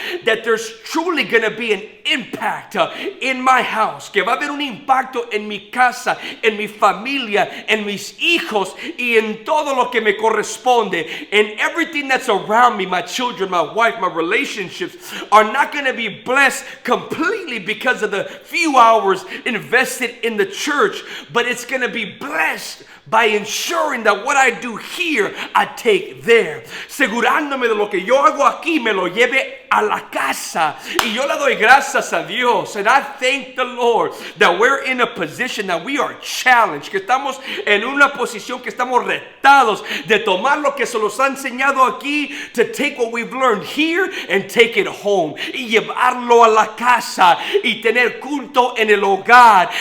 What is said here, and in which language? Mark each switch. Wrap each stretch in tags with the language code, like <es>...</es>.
<en>that there's truly going to be an impact in my house,</en> <es>que va a haber un impacto en mi casa, en mi familia, en mis hijos y en todo lo que me corresponde,</es> <en>and everything that's around me, my children, my wife, my relationships are not going to be blessed completely because of the few hours invested in the church, but it's going to be blessed by ensuring that what I do here, I take there.</en> <es>Segurándome de lo que yo hago aquí, me lo lleve a la casa. Y yo le doy gracias a Dios.</es> <en>And I thank the Lord that we're in a position that we are challenged.</en> <es>Que estamos en una posición que estamos retados de tomar lo que se nos ha enseñado aquí,</es> <en>to take what we've learned here and take it home.</en> <es>Y llevarlo a la casa. Y tener culto en el hogar.</es>